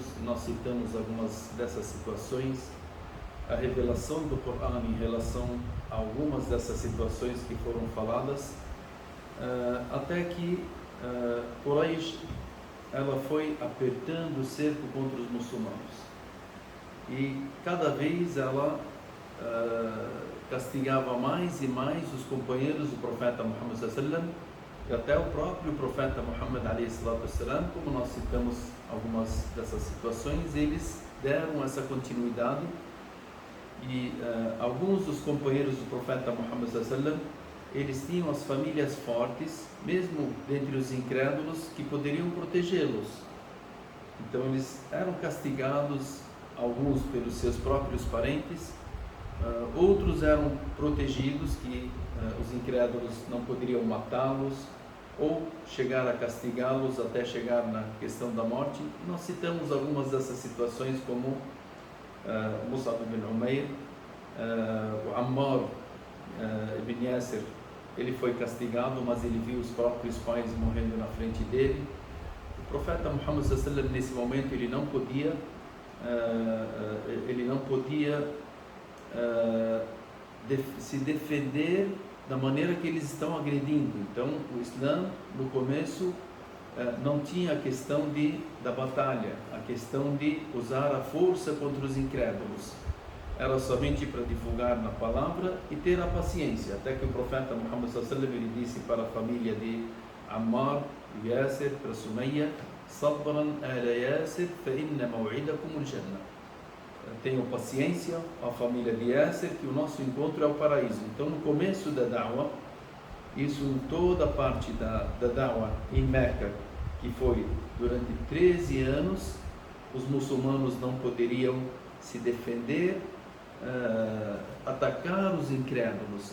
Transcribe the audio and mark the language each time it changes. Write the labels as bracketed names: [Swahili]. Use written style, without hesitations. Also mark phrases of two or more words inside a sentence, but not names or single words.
[Portuguese] Nós citamos algumas dessas situações, a revelação do Corão em relação a algumas dessas situações que foram faladas, até que Quraysh ela foi apertando o cerco contra os muçulmanos e cada vez ela castigava mais e mais os companheiros do profeta Muhammad [Arabic] صلى الله عليه وسلم [Portuguese] e até o próprio profeta Muhammad [Arabic] عليه وسلم, [Portuguese] como nós citamos algumas dessas situações, eles deram essa continuidade e alguns dos companheiros do profeta Muhammad [Arabic] صلى الله عليه وسلم, [Portuguese] eles tinham as famílias fortes, mesmo dentre os incrédulos, que poderiam protegê-los. Então eles eram castigados, alguns pelos seus próprios parentes, outros eram protegidos, que os incrédulos não poderiam matá-los ou chegar a castigá-los até chegar na questão da morte. Nós citamos algumas dessas situações, como Mus'ab ibn Umair, o Ammar ibn Yasir, ele foi castigado, mas ele viu os próprios pais morrendo na frente dele. O profeta Muhammad [Arabic] صلى الله عليه وسلم, [Portuguese] nesse momento, ele não podia se defender da maneira que eles estão agredindo. Então o Islã no começo não tinha a questão da batalha, a questão de usar a força contra os incrédulos, era somente para divulgar na palavra e ter a paciência, até que o profeta Muhammad [Arabic] صلى الله عليه وسلم [Portuguese] ele disse para a família de Ammar e Yasir, para Sumayya: [Arabic] صبرا آل ياسر فإن موعدكم الجنة. [Portuguese] Tenham paciência, a família de Yasir, que o nosso encontro é o paraíso. Então, no começo da da'wah, isso em toda a parte da da'wah em Meca, que foi durante 13 anos, os muçulmanos não poderiam se defender, atacar os incrédulos.